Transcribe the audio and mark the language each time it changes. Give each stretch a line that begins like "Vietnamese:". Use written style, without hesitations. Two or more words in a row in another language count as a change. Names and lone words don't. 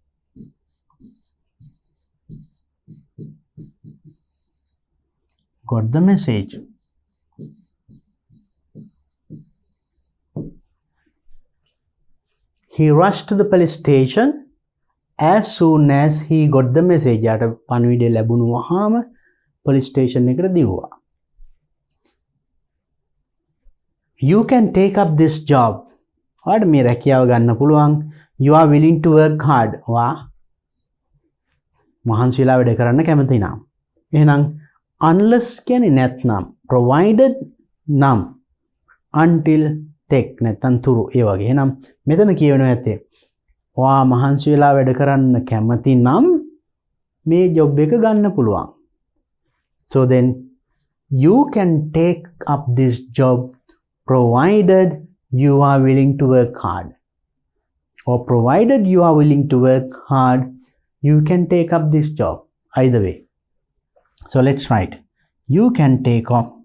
English: Got the message. He rushed to the police station as soon as he got the message.
Sinhala: යාට පණිවිඩය ලැබුණු වහාම
English: police station
Sinhala: එකට දිව්වා.
English: You can take up this job.
Sinhala: ඔයාට මේ රැකියාව ගන්න පුළුවන්.
English: You are willing to work hard.
Sinhala: ඔයා මහන්සි වෙලා වැඩ කරන්න කැමති නම්. එහෙනම් unless කියන්නේ නැත්නම්, provided නම්,
English: until take
Sinhala: නැත්නම් තුරු ඒ වගේ. එහෙනම් මෙතන කියවෙනවා ඇත්තේ ඔයා මහන්සි වෙලා වැඩ කරන්න කැමති නම් මේ ජොබ් එක ගන්න පුළුවන්.
English: So then you can take up this job provided you are willing to work hard. Or provided you are willing to work hard, you can take up this job. Either way. So let's write. You can take up.